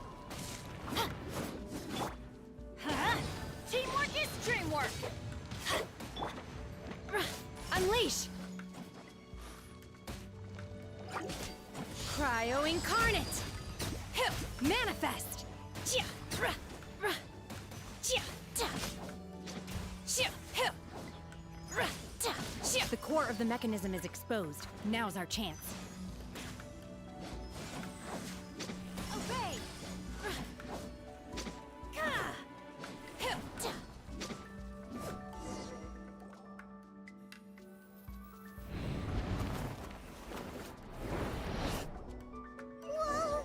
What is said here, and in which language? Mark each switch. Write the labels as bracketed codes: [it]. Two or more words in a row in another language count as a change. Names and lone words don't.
[en] Teamwork is dreamwork! Unleash! Cryo Incarnate! Hip! Manifest! Chia! Rah! Rah! Chia! Ta! Chia! Hip! Rah! Ta! Chia! The core of the mechanism is exposed. Now's our chance. Obey! Ka! Hip! Ta! Whoa!